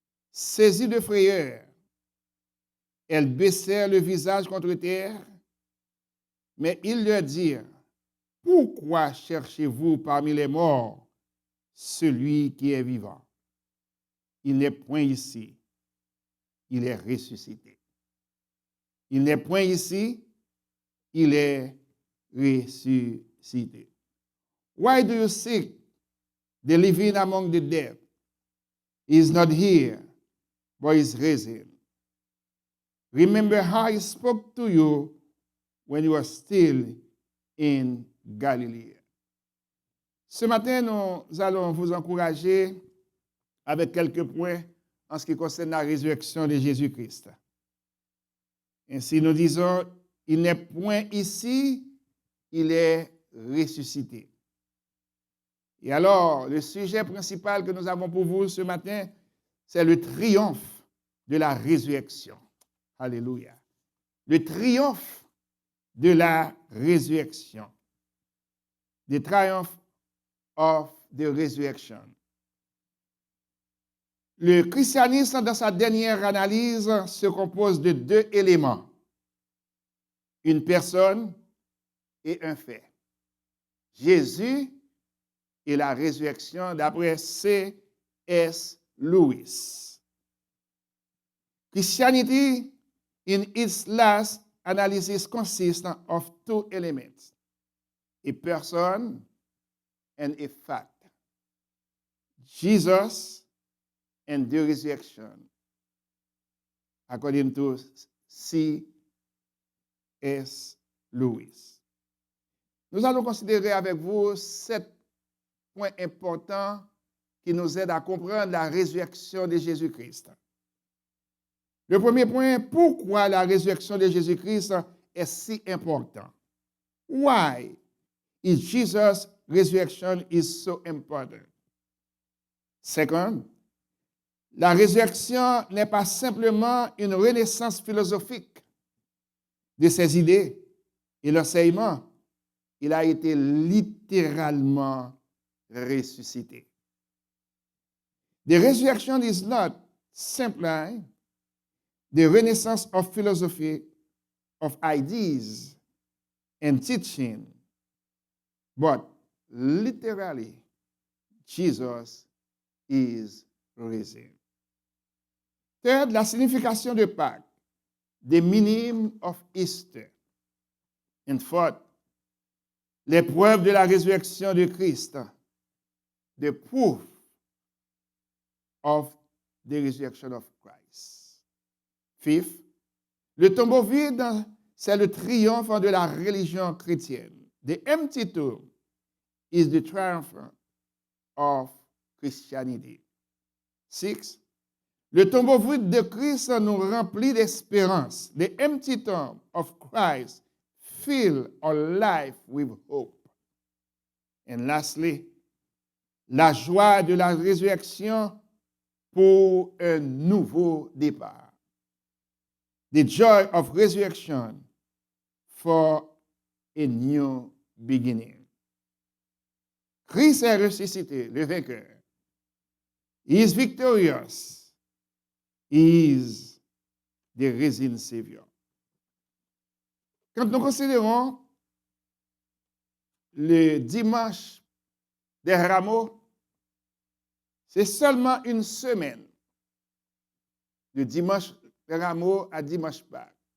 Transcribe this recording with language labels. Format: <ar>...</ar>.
<fr>Saisie de frayeur, elles baissèrent le visage contre terre, mais ils leur dirent, « Pourquoi cherchez-vous parmi les morts celui qui est vivant? Il n'est point ici, il est ressuscité. Il n'est point ici, il est ressuscité.</fr> <en>Why do you seek the living among the dead? He is not here, but is risen. Remember how he spoke to you when you were still in Galilee.</en> <fr>Ce matin, nous allons vous encourager avec quelques points en ce qui concerne la résurrection de Jésus-Christ. Ainsi, nous disons, il n'est point ici, il est ressuscité. Et alors, le sujet principal que nous avons pour vous ce matin, c'est le triomphe de la résurrection. Alléluia. Le triomphe de la résurrection.</fr> <en>The triumph of the resurrection.</en> <fr>Le christianisme, dans sa dernière analyse, se compose de deux éléments. Une personne et un fait. Jésus et la résurrection d'après C.S. Lewis.</fr> <en>Christianity, in its last analysis, consists of two elements, a person and a fact. Jesus and the resurrection, according to C.S. Lewis.</en> <fr>Nous allons considérer avec vous 7 points importants qui nous aident à comprendre la résurrection de Jésus-Christ. Le premier point, pourquoi la résurrection de Jésus-Christ est si importante?</fr> <en>Why is Jesus' resurrection is so important?</en> <fr>Second, la résurrection n'est pas simplement une renaissance philosophique de ses idées et l'enseignement. Il a été littéralement ressuscité.</fr> <en>The resurrection is not simply the renaissance of philosophy, of ideas and teaching, but literally, Jesus is risen. Third,</en> <fr>la signification de Pâques,</fr> <en>the meaning of Easter. And fourth,</en> <fr>les preuves de la résurrection de Christ,</fr> <en>the proof of the resurrection of Christ.</en> <fr>Fifth, le tombeau vide, c'est le triomphe de la religion chrétienne.</fr> <en>The empty tomb is the triumph of Christianity.</en> <fr>Six, le tombeau vide de Christ nous remplit d'espérance.</fr> <en>The empty tomb of Christ fill our life with hope. And lastly,</en> <fr>la joie de la résurrection pour un nouveau départ.</fr> <en>The joy of resurrection for a new beginning.</en> <fr>Christ est ressuscité, le vainqueur.</fr> <en>He is victorious. He is the risen Savior.</en> <fr>Quand nous considérons le dimanche des rameaux, c'est seulement une semaine de dimanche des rameaux à dimanche Pâques.</fr>